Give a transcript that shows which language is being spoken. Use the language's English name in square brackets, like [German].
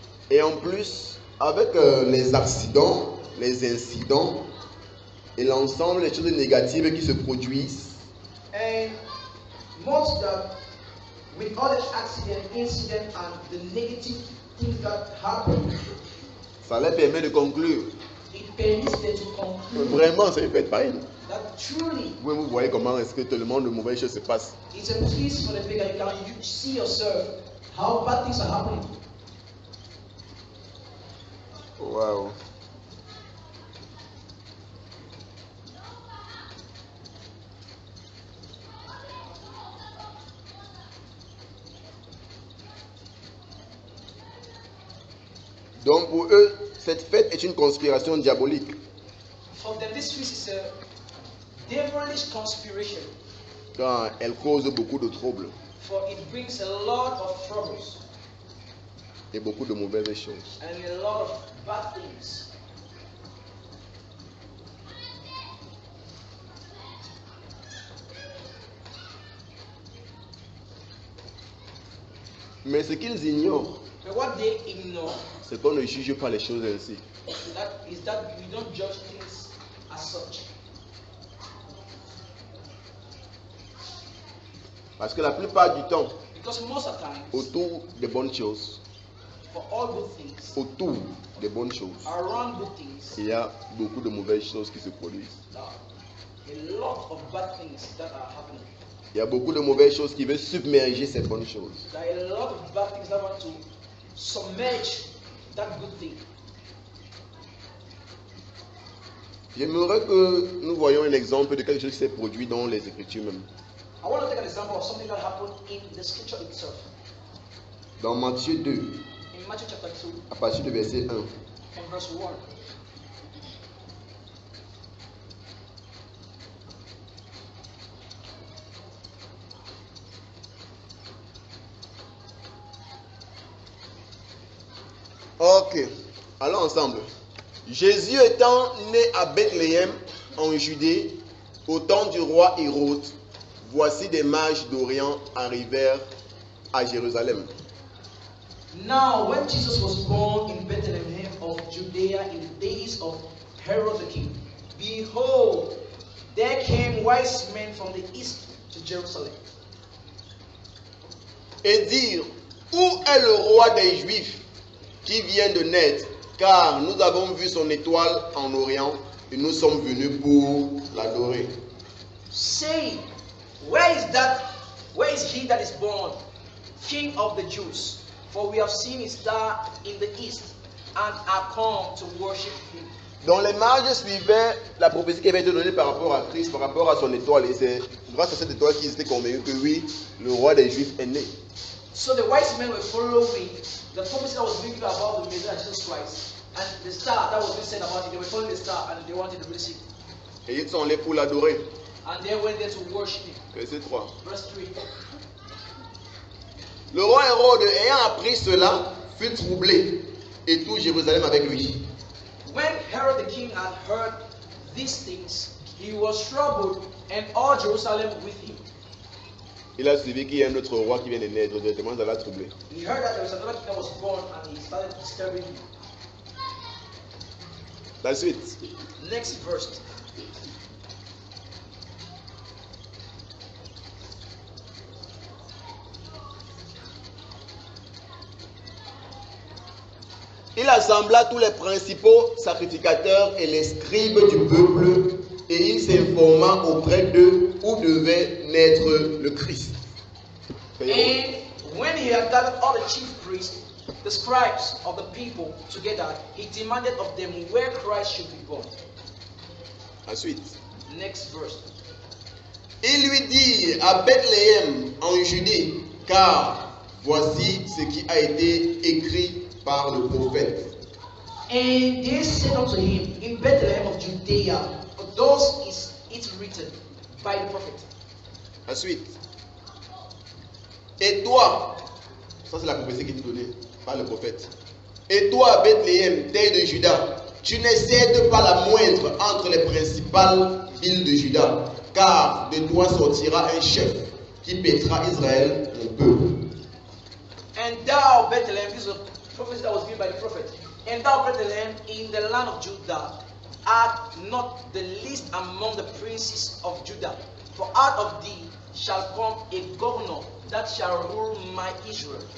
[French] Et en plus, avec les accidents, les incidents et l'ensemble des choses négatives qui se produisent, [English] And most that with all the incident and the negative things that happen, [French] ça leur permet de conclure [English] it permits them to [French] que [English] conclude [French] vraiment c'est une fête païenne. [English] that truly [French] Vous voyez comment est-ce que tellement de mauvaises choses se passent. [English] it's a feast for the pagan. You see yourself how bad things are happening. Wow. [French] Donc pour eux, cette fête est une conspiration diabolique. [English] For them, this feast is a devilish conspiration, [French] Car elle cause beaucoup de troubles [English] for it brings a lot of troubles [French] et beaucoup de mauvaises choses. [English] and a lot of bad things. [French] Mais ce qu'ils ignorent, [English] But what they ignore [French] c'est qu'on ne juge pas les choses ainsi. [English] is that we don't judge things as such. [French] Parce que la plupart du temps, [English] Because most of the time, [French] autour des bonnes choses, [English] for all good things, [French] autour des bonnes choses, [English] around good things, [French] il y a beaucoup de mauvaises choses qui se produisent. [English] there are a lot of bad things that are happening. [French] Il y a beaucoup de mauvaises choses qui veulent submerger ces bonnes choses. [English] There are a lot of bad things that want to submerge that good thing. [French] J'aimerais que nous voyions un exemple de quelque chose qui s'est produit dans les Écritures même. [English] I want to take an example of something that happened in the scripture itself. [French] Dans Matthieu 2, [English] In Matthew chapter 2, [French] à partir du verset 1. [English] from verse 1. [French] Ok, allons ensemble. Jésus étant né à Bethléem, en Judée, au temps du roi Hérode, voici des mages d'Orient arrivèrent à Jérusalem. [English] Now, when Jesus was born in Bethlehem of Judea in the days of Herod the king, behold, there came wise men from the east to Jerusalem, [French] Et dirent, où est le roi des Juifs qui vient de naître? Car nous avons vu son étoile en Orient et nous sommes venus pour l'adorer. [English] saying, Where is he that is born, King of the Jews? For we have seen his star in the east, and are come to worship him. [French] Donc les mages suivaient la prophétie qui avait été donnée par rapport à Christ, par rapport à son étoile. Et c'est grâce à cette étoile qu'ils étaient convaincus que oui, le roi des Juifs est né. [English] So the wise men were following the prophecy that was being given about the Messiah Jesus Christ, and the star that was being said about it. They were following the star, and they wanted to receive. [French] Et ils sont allés pour l'adorer. [English] And they went there to worship him. [French] Verset 3. [English] Verse 3. [French] Le roi Hérode, ayant appris cela, fut troublé, et tout Jérusalem avec lui. [English] When Herod the king had heard these things, he was troubled, and all Jerusalem with him. [French] Il a suivi qu'il y a un autre roi qui vient de naître, directement ça l'a troublé. [English] He heard that there was another king that was born, and he started disturbing him. [French] La suite. [English] Next verse. [French] Il assembla tous les principaux sacrificateurs et les scribes du peuple, et il s'informa auprès d'eux où devait naître le Christ. [English] And when he had gathered all the chief priests, the scribes of the people together, he demanded of them where Christ should be born. [French] Ensuite, [English] Next verse. [French] il lui dit à Bethléem en Judée, car voici ce qui a été écrit par le prophète. [English] And they said unto him, in Bethlehem of Judea, for thus is it written by the prophet. [French] Ensuite, et toi, ça c'est la prophétie qui est donnée par le prophète. Et toi, Bethléem, terre de Juda, tu n'excèdes pas la moindre entre les principales villes de Juda, car de toi sortira un chef qui paîtra Israël, mon peuple. [English] And thou, Bethlehem, this is a prophecy that was given by the prophet. And thou, Bethlehem, in the land of Judah, art not the least among the princes of Judah. For out of thee shall come a governor that shall rule my Israel.